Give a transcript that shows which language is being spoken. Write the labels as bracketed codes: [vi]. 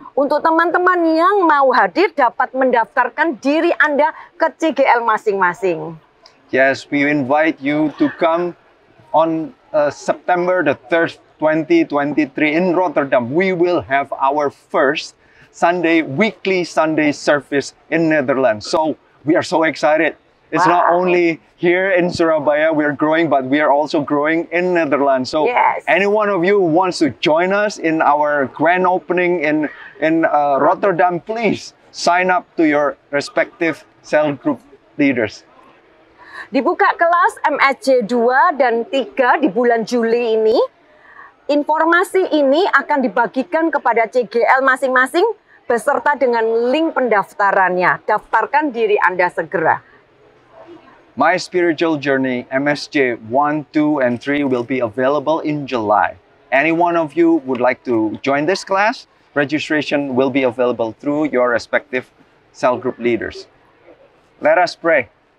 [id] Untuk teman-teman yang mau hadir dapat mendaftarkan diri Anda ke CGL masing-masing. [en] Yes, we invite you to come on September the 3rd, 2023 in Rotterdam. We will have our first weekly Sunday service in Netherlands. So we are so excited. It's not only here in Surabaya we are growing, but we are also growing in Netherlands. So yes, any one of you who wants to join us in our grand opening in Rotterdam, please sign up to your respective cell group leaders. [id] Dibuka kelas MSC 2 dan 3 di bulan Juli ini. Informasi ini akan dibagikan kepada CGL masing-masing beserta dengan link pendaftarannya. Daftarkan diri Anda segera. [en] My Spiritual Journey, MSJ 1, 2, and 3 will be available in July. Any one of you would like to join this class, registration will be available through your respective cell group leaders. Let us pray.